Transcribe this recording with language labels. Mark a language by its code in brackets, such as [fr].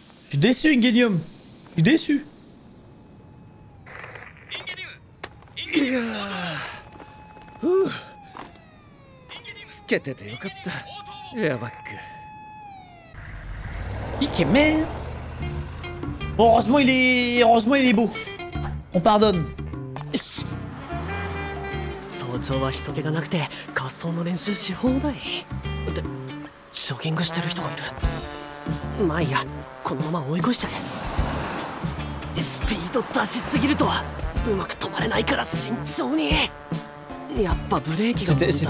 [fr] Je suis déçu, Ingenium. Je suis déçu. [ja] つけててよかったエアバッグ Ikemen. [fr] Bon, heureusement il est beau. On pardonne. [ja] よし早朝は人気がなくて滑走の練習し放題でジョギングしてる人がいるまあいいやこのまま追い越しちゃえスピード出しすぎるとうまく止まれないから慎重にやっぱブレーキが問題だよ